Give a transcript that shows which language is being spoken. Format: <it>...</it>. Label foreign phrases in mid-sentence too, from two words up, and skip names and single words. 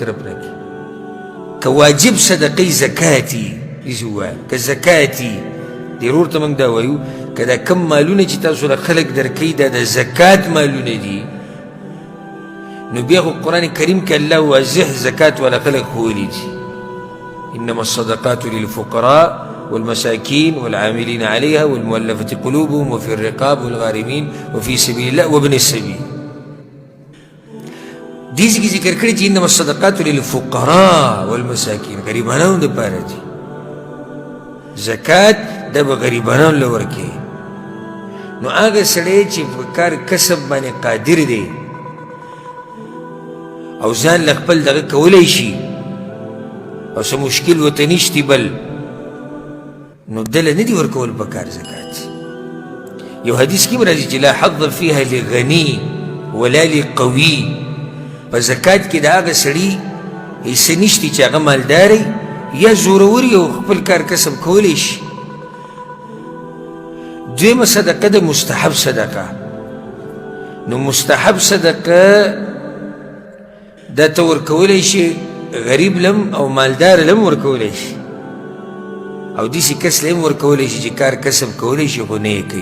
<ps>طرف نه کړي که واجب صدقې زکات یي داسې ووایه که زکات یي دې ورور ته موږ دا وایو که دا کم مالونه چې تاسو له خلک درکوي دا د زکات مالونه دي نو بیا خو قرآن کریم کې الله واضح زکات والا خلک ښوولي دي</ps> <ar>انما الصدقات للفقراء والمساكين والعاملين عليها والمؤلفة قلوبهم وفي الرقاب والغارمين وفي سبيل الله وابن السبيل</ar> <ps>دې کې ذکر کړي چې</ps> <ar>انما الصدقات للفقراء والمساكين</ar> <ps>غریبانو دپاره دي زکات دا به غریبانو له ورکوي نو هغه سړی چې په کار کسب باندې قادر دی او ځان له خپل دغه کولی شي او څه مشکل ورته نشتي بل نو دله نه دي ورکول پکار زکات یو حدیث کې راځي چې</ps> <ar>لا حظ فيها لغني ولا لقوي</ar> <ps>په زکات کې د هغه سړي حصه نشتي چې هغه مالدار یا زورور یو خپل کار کسب کولی شي دویمه صدقه د مستحب صدقه نو مستحب صدقه دا ته ورکولی شي غریب لم او مالدار لم ورکولی شي او داسې کس له هم ورکولی شي چې کار کسب کولی شي خو نه یې کوي</ps>